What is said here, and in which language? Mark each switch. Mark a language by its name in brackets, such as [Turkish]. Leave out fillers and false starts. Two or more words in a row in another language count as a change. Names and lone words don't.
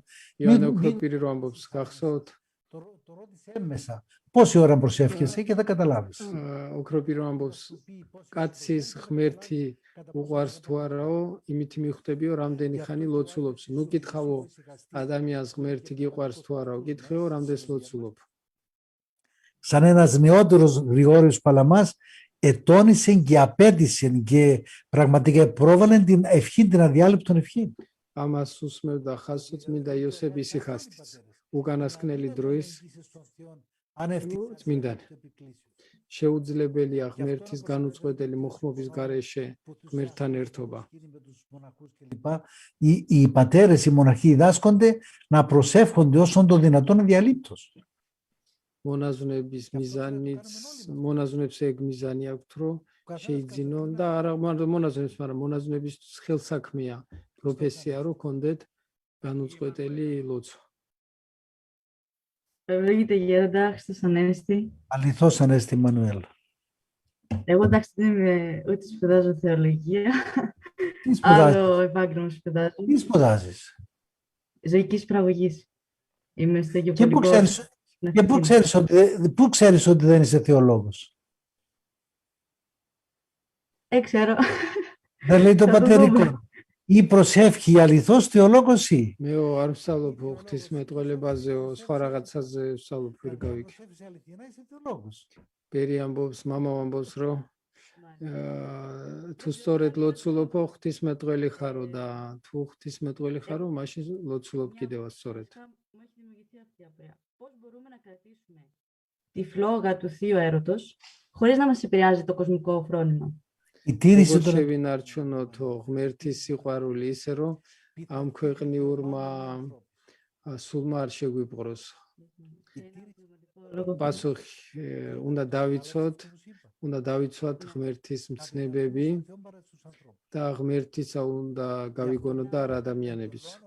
[Georgian] Ιωάννη Οκροπήρη რო ამბობს, გახსოვთ? [Greek] το ρώτησε έμμεσα. Πόση ώρα προσεύχεσαι και θα καταλάβεις. [Georgian] Οκροπήρη რო ამბობს, კაცის ღმერთი უყვარს თუ არაო, იმით მიხვდებიო, რამდენი ხანი ლოცულობს. ნუ კითხავო, ადამიანს ღმერთი გიყვარს თუ არაო, კითხეო, რამდენს ლოცულობ. [Greek] Σαν ένας νεότερος Γρηγόριος Παλαμάς, ετώνησε και απέτησε και πραγματικά πρόβαλε την ευχή, την αδιάλειπτον ευχή. [Georgian] Ამას უსმევდა ხაზს წმინდა იოსებ ისიხასტიც. უკანასკნელი დროის წმინდანი. შეუძლებელია ღმერთის განუწყვეტელი მოხმობის გარეშე ღმერთთან ერთობა. [Greek] Οι πατέρες, οι μοναχοί διδάσκονται να προσεύχονται όσο το δυνατόν αδιαλείπτως. [Georgian] მონაზვნების მიზანიც, მონაზვნებს ეგ მიზანი აქვთ, რომ შეიძინონ და არა მონაზვნებს, მაგრამ მონაზვნებისთვის ხელსაქმეა პროფესია, რომ კონდეთ განუწყვეტელი ლოცვა. [Greek] Λέγεται Γέροντα, Χριστός Ανέστη. Αληθώς Ανέστη Μανουέλ. Εγώ εντάξει δεν είμαι, ούτε σπουδάζω θεολογία, άλλο επάγγελμα σπουδάζω. Τι σπουδάζεις? Ζωικής παραγωγής. Είμαι στο Και πού ξέρεις ότι δεν είσαι θεολόγος? Ξέρω. Δεν λέει το πατερικό. Ή προσεύχει αληθώς θεολόγος ή? [Georgian] მე არ ვსწავლობ ღვთისმეტყველებაზე, სხვა რაღაცაზე ვსწავლობ პირგავიკი. პერი ამბობს, მამა ამბობს, რომ თუ სწორედ ლოცულობ, ღვთისმეტყველი ხარო და თუ ღვთისმეტყველი ხარო, მაშინ ლოცულობ კიდევაც სწორედ. [Greek] Πώς μπορούμε να κρατήσουμε τη φλόγα του θείου έρωτος χωρίς να μας επηρεάζει το κοσμικό φρόνημα? [Georgian] Πώς შევინარჩუნოთ ღმერთის სიყვარული ისე, რომ ამ ქვეყნიურმა სულმა არ შეგვიპყროს? პასუხი, უნდა დავიცვათ ღმერთის მცნებები და ღმერთისა უნდა გავიგონოთ და არა ადამიანების.